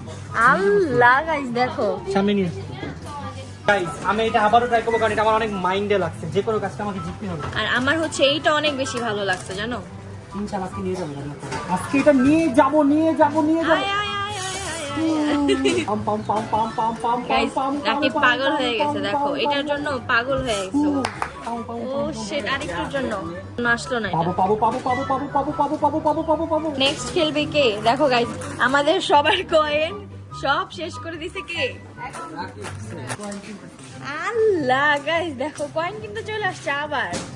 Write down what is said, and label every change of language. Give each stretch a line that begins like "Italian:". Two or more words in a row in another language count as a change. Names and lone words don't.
Bangla: আল্লাহ গাইস দেখো সামনে নিয়ে গাইস, আমি এটা আবারও ট্রাই করবো কারণ এটা আমার অনেক মাইন্ডে লাগছে, যে কোনো কাজটা আমাকে জিততে হবে। আর আমার হচ্ছে এইটা অনেক বেশি ভালো লাগছে জানো। ইনশাআল্লাহ আজকে নিয়ে যাবো, আজকে এটা নিয়ে যাবো। আয়, আয়, আয়, আয়, আয়। পাম পাম পাম পাম পাম পাম Guys, পাম রাকিব পাগল হয়ে গেছে দেখো, এটার জন্য পাগল হয়ে গেছে ও। শিট, আরেকটুর জন্য আসলো না এটা। পাবো। নেক্সট খেলবে কে দেখো গাইস, আমাদের সবার কয়েন সব শেষ করে দিছে কে? আল্লাহ গাইস দেখো কয়েন কিন্তু চলে আসছে আবার।